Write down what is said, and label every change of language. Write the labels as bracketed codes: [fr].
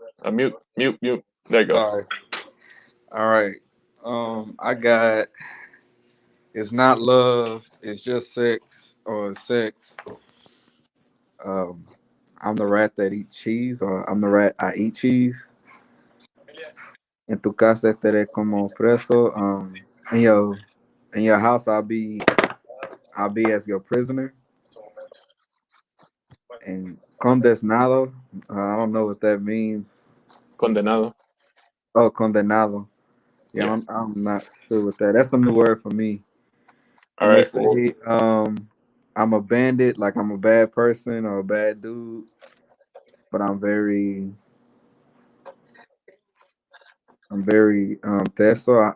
[en] Mute. There you go. Sorry. All right. I got it's not love, it's just sex or sex. I'm the rat that eats cheese, or I'm the rat I eat cheese. [es] En tu casa estaré como preso. [en] In your house I'll be as your prisoner. And condenado, I don't know what that means. [es] Condenado. Oh, condenado. [en] Yeah, I'm not sure what that. That's a new word for me. And they say I'm a bandit, like I'm a bad person or a bad dude, but I'm very teso.